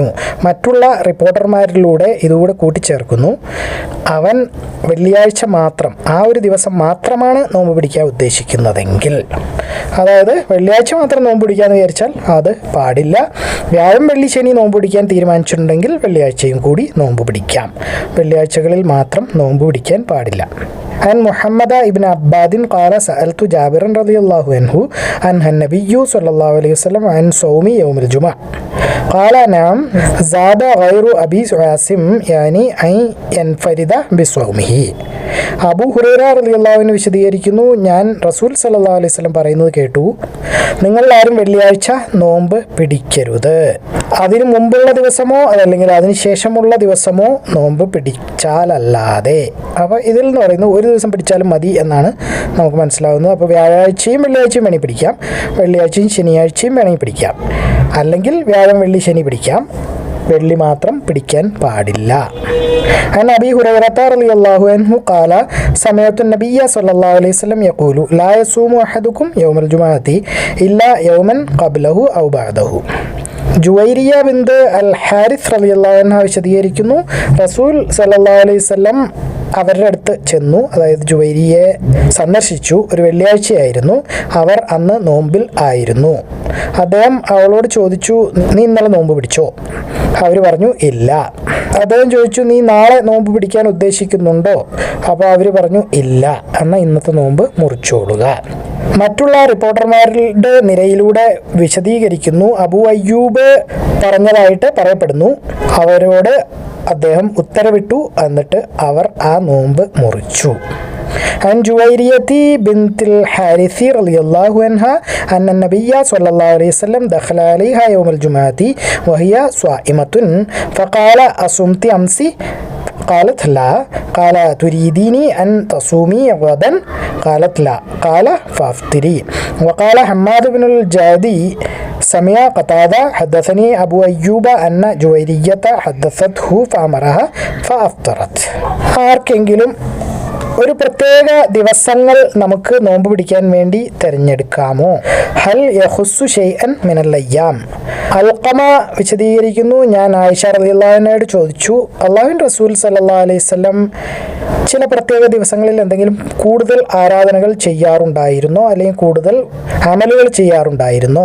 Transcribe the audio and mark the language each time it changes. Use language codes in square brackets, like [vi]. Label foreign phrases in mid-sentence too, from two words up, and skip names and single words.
[ml] മറ്റുള്ള റിപ്പോർട്ടർമാരിലൂടെ ഇതുകൂടെ കൂട്ടിച്ചേർക്കുന്നു, അവൻ വെള്ളിയാഴ്ച മാത്രം, ആ ഒരു ദിവസം മാത്രമാണ് നോമ്പ് പിടിക്കാൻ ഉദ്ദേശിക്കുന്നതെങ്കിൽ, അതായത് വെള്ളിയാഴ്ച മാത്രം നോമ്പ് പിടിക്കാമെന്ന് വിചാരിച്ചാൽ അത് പാടില്ല. വ്യാഴം വെള്ളി ശനി നോമ്പ് പിടിക്കാൻ തീരുമാനിച്ചിട്ടുണ്ടെങ്കിൽ വെള്ളിയാഴ്ചയും കൂടി നോമ്പ് പിടിക്കാം. വെള്ളിയാഴ്ചകളിൽ മാത്രം നോമ്പ് പിടിക്കാൻ പാടില്ല. [ar] عن محمد ابن عباد قال سألت جابر رضي الله عنه عن النبي صلى الله عليه وسلم عن صوم يوم الجمعة قال نعم زاد غير أبي عاصم يعني أن ينفرد بصومه. [ml] അബൂ ഹുറൈറ [ar] رضي الله عنه [ml] വിശദീകരിക്കുന്നു, ഞാൻ റസൂൽ [ar] صلى الله عليه وسلم [ml] പറയുന്നത് കേട്ടു, നിങ്ങളാരും വെള്ളിയാഴ്ച നോമ്പ് പിടിക്കരുത്. അതിന് മുമ്പുള്ള ദിവസമോ അതല്ലെങ്കിൽ അതിന് ശേഷമുള്ള ദിവസമോ നോമ്പ് പിടിച്ചാലല്ലാതെ. അപ്പോൾ ഇതിൽ നിന്ന് പറയുന്നത് ഒരു ദിവസം പിടിച്ചാലും മതി എന്നാണ് നമുക്ക് മനസ്സിലാവുന്നത്. അപ്പോൾ വ്യാഴാഴ്ചയും വെള്ളിയാഴ്ചയും വേണമെങ്കിൽ പിടിക്കാം, വെള്ളിയാഴ്ചയും ശനിയാഴ്ചയും വേണമെങ്കിൽ പിടിക്കാം, അല്ലെങ്കിൽ വ്യാഴം വെള്ളി ശനി പിടിക്കാം, വെള്ളി മാത്രം പിടിക്കാൻ പാടില്ല. [ar] عن أبي هريرة رضي الله عنه قال سمعت النبي صلى الله عليه وسلم يقول لا يصوم أحدكم يوم الجمعة إلا يوما قبله أو بعده. [ml] ജുവൈരിയ ബിന്ത് അൽ ഹാരിസ് [ar] رضي الله عنها [ml] വിശദീകരിക്കുന്നു, റസൂൽ [ar] صلى الله عليه وسلم [ml] അവരുടെ അടുത്ത് ചെന്നു, അതായത് ജുവൈരിയെ സന്ദർശിച്ചു. ഒരു വെള്ളിയാഴ്ചയായിരുന്നു, അവർ അന്ന് നോമ്പിൽ ആയിരുന്നു. അദ്ദേഹം അവളോട് ചോദിച്ചു, നീ ഇന്നലെ നോമ്പ് പിടിച്ചോ? അവർ പറഞ്ഞു ഇല്ല. അദ്ദേഹം ചോദിച്ചു, നീ നാളെ നോമ്പ് പിടിക്കാൻ ഉദ്ദേശിക്കുന്നുണ്ടോ? അപ്പോൾ അവർ പറഞ്ഞു ഇല്ല, എന്നാൽ ഇന്നത്തെ നോമ്പ് മുറിച്ചോളുക. മറ്റുള്ള റിപ്പോർട്ടർമാരുടെ നിരയിലൂടെ വിശദീകരിക്കുന്നു, അബൂ അയ്യൂബ് പറഞ്ഞതായിട്ട് പറയപ്പെടുന്നു, അവരോട് അദ്ദേഹം ഉത്തരവിട്ടു, എന്നിട്ട് അവർ ആ നോമ്പ് മുറിച്ചു. [ar] عن جويرية بنت الحارث رضي الله عنها أن النبي صلى الله عليه وسلم دخل عليها يوم الجمعة وهي صائمة فقال أصمت أمس؟ قالت لا. قال تريديني أن تصومي غدا؟ قالت لا. قال فافطري. وقال حماد بن الجادي سمع قتادة حدثني أبو أيوب أن جويرية حدثته فأمرها فأفطرت. [ml] ആർക്കെങ്കിലും ഒരു പ്രത്യേക ദിവസങ്ങൾ നമുക്ക് നോമ്പ് പിടിക്കാൻ വേണ്ടി തിരഞ്ഞെടുക്കാമോ? [ar] هل يخص شيئا من الأيام. [ml] അൽഖമ വിശദീകരിക്കുന്നു, ഞാൻ ആയിഷ റളിയല്ലാഹു അൻഹയോട് ചോദിച്ചു, അല്ലാഹുവിൻ്റെ റസൂൽ [ar] صلى الله عليه وسلم [ml] ചില പ്രത്യേക ദിവസങ്ങളിൽ എന്തെങ്കിലും കൂടുതൽ ആരാധനകൾ ചെയ്യാറുണ്ടായിരുന്നോ അല്ലെങ്കിൽ കൂടുതൽ അമലുകൾ ചെയ്യാറുണ്ടായിരുന്നോ?